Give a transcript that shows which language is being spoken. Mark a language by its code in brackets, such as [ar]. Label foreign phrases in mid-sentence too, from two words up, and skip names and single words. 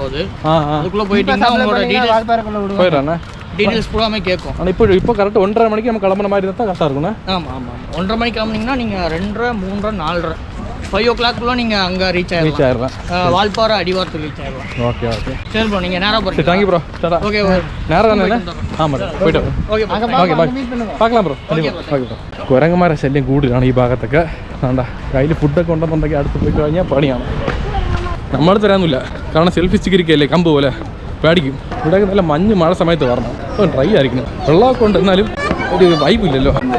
[ta] அது அதுக்குள்ள போயிட்டீங்கன்னா உங்களோட டீடைல்ஸ் பூராமே கேட்கும். ஆனால் இப்போ கரெக்டாக 1:30 மணிக்கு நம்ம கிளம்புற மாதிரி இருந்தால் கரெக்டாக இருக்கும்ண்ணா. ஆமாம் ஆமாம், 1:30 மணிக்கு கிளம்புனீங்கன்னா நீங்கள் 2:30, 3:30, 4:30, 5 o'clock நீங்கள் அங்கே ரீச் ஆயிடலாம். வால்பாறை அடிவாரத்துக்கு ரீச் ஆயிடலாம். ஓகே ஓகே, சரி ப்ரோ, நீங்கள் நேராக போகிறீங்க. தேங்க்யூ ப்ரோ. ஓகே, நேரம் தானே? ஆமாம், போயிட்டு [ml] ഓക്കെ ഓക്കെ ബൈ. പാക്കലാം ബ്രോ. കുരങ്ങന്മാരെ ശല്യം കൂടുതലാണ് ഈ ഭാഗത്തൊക്കെ. വേണ്ട, കയ്യിൽ ഫുഡൊക്കെ ഉണ്ടെന്നുണ്ടെങ്കിൽ അടുത്ത് പോയി കഴിഞ്ഞാൽ പണിയാണ്. നമ്മളടുത്ത് തരാനൊന്നുമില്ല, കാരണം സെൽഫി സ്റ്റിക്കറിക്കല്ലേ കമ്പ് പോലെ പേടിക്കും. ഇവിടെയൊക്കെ നല്ല മഴ സമയത്ത് വരണം. അപ്പോൾ ഡ്രൈ ആയിരിക്കണം. വെള്ളമൊക്കെ ഉണ്ട്, എന്നാലും ഒരു വൈബില്ലല്ലോ.